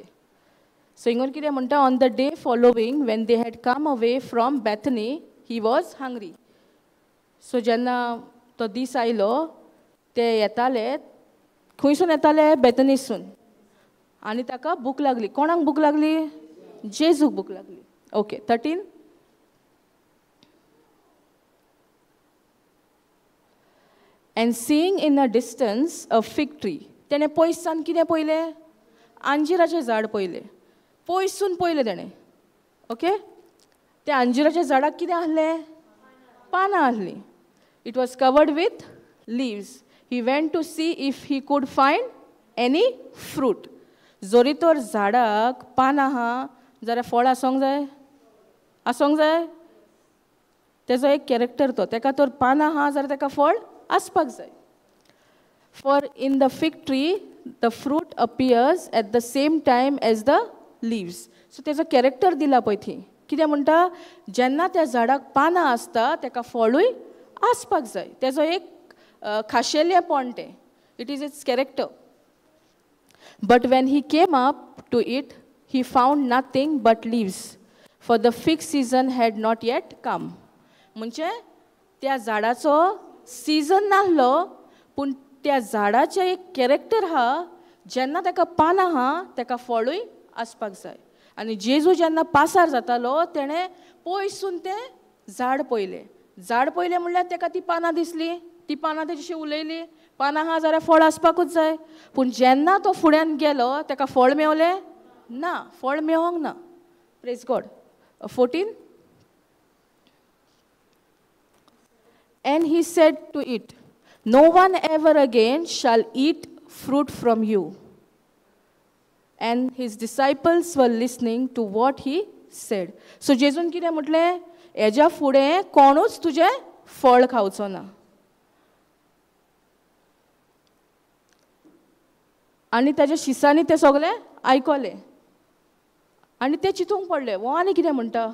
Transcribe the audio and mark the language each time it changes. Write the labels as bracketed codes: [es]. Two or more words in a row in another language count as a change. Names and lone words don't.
[kok] सो हिंगर कितें म्हणटा, [en] on the day following when they had come away from Bethany he was hungry. [kok] सो जेन्ना तो दीस आयलो ते येताले, खंयसून येताले? बॅथनीसून. आनी ताका भूक लागली. कोणाक भूक लागली? जेजूक भूक लागली. ओके. 13. [en] And seeing in a distance a fig tree. [kok] तेणें पयसान कितें पयलें? अंजिराचें झाड पयलें. पयसून पयलें तेणें. ओके. त्या अंजिराच्या झाडाक कितें आहलें? पानां आहलीं. [en] It was covered with leaves. He went to see if he could find any fruit. [kok] जोरी तर झाडाक पानां आहा जाल्यार फळ आसोंक जाय? आसोंक जाय? तेजो एक कॅरेक्टर तो. तेका तर पानां आहा जाल्यार तेका फळ आसपाक जाय. [en] For in the fig tree the fruit appears at the same time as the leaves. [kok] सो तेजो कॅरेक्टर दिला पळय थंय. कितें म्हणटा? जेन्ना त्या झाडाक पानां आसता तेका फळूय आसपाक जाय. तेजो एक खाशेलेपण तें. [en] It is its character. But when he came up to it he found nothing but leaves, for the fig season had not yet come. [kok] म्हणजे त्या झाडाचो सीजन नाहलो, पूण त्या झाडाचें एक कॅरेक्टर आहा. जेन्ना ताका पानां आहा ताका फळूय आसपाक जाय. आनी जेजू जेन्ना पासार जातालो तेणें पयसून तें झाड पयलें. झाड पयलें म्हणल्यार ताका ती पानां दिसलीं. ती पानां तेजीशी उलयली. पानां आहा जाल्यार फळ आसपाकूच जाय. पूण जेन्ना तो फुड्यान गेलो ताका फळ मेवलें ना. फळ मेळोंक ना. [en] Praise God. 14. And he said to it, no one ever again shall eat fruit from you. And his disciples were listening to what he said. [kok] So जेजून कितें म्हटलें? हेज्या फुडें कोणूच तुजें फळ खावचो ना. आनी ताज्या शिसांनी तें सगळें आयकलें. आनी ते चिंतूंक पडले, हो आनी कितें म्हणटा?